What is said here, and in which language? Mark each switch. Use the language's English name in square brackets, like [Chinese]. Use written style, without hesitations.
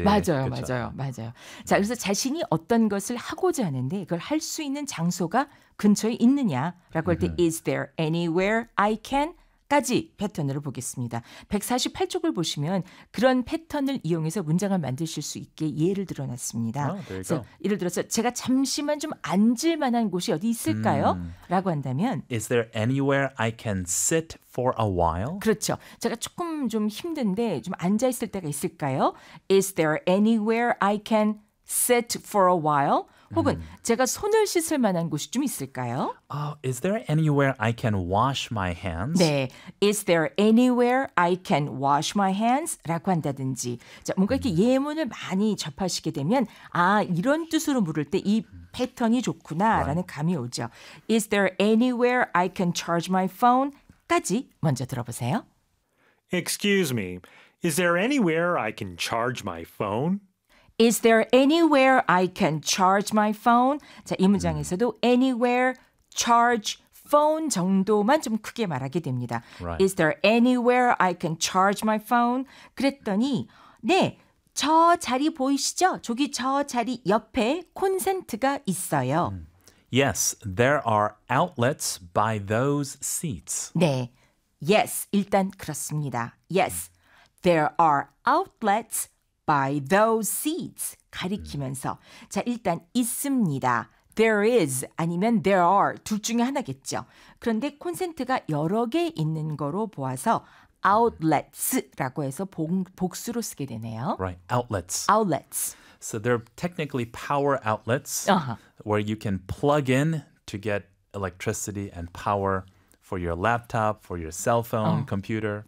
[Korean] 맞아요. 그렇죠? 맞아요. 맞아요. 자, 그래서 자신이 어떤 것을 하고자 하는데 이걸 할 수 있는 장소가 근처에 있느냐라고 할 때 [English] Is there anywhere I can? [Korean] 까지 패턴으로 보겠습니다. 148쪽을 보시면 그런 패턴을 이용해서 문장을 만드실 수 있게 예를 들어놨습니다. [English] Oh, there you go. [Korean] 그래서 예를 들어서 제가 잠시만 좀 앉을 만한 곳이 어디 있을까요? 라고 한다면 [English] Is there anywhere I can sit for a while? [Korean] 그렇죠. 제가 조금 좀 힘든데 좀 앉아 있을 때가 있을까요? [English] Is there anywhere I can sit for a while? [Korean] 혹은 제가 손을 씻을 만한 곳이 좀 있을까요? [English] Is there anywhere I can wash my hands? 네, is there anywhere I can wash my hands? [Korean] 라고 한다든지 자, 뭔가 이렇게 예문을 많이 접하시게 되면 아, 이런 뜻으로 물을 때 이 패턴이 좋구나 라는 감이 오죠. [English] Is there anywhere I can charge my phone? [Korean] 까지 먼저 들어보세요. [English] Excuse me, is there anywhere I can charge my phone? Is there anywhere I can charge my phone? [Korean] 자, 이 문장에서도 anywhere, charge, phone 정도만 좀 크게 말하게 됩니다. [English] Right. Is there anywhere I can charge my phone? [Korean] 그랬더니, 네, 저 자리 보이시죠? 저기 저 자리 옆에 콘센트가 있어요. Yes, there are outlets by those seats. 네, [English] yes, [Korean] 일단 그렇습니다. [English] Yes, there are outlets by those seats [Korean] 가리키면서 자 일단 있습니다. [English] There is [Korean] 아니면 [English] there are [Korean] 둘 중에 하나겠죠. 그런데 콘센트가 여러 개 있는 거로 보아서 outlets라고 해서 복수로 쓰게 되네요. [English] Right. Outlets. Outlets. So they're technically power outlets where you can plug in to get electricity and power for your laptop, for your cell phone, computer.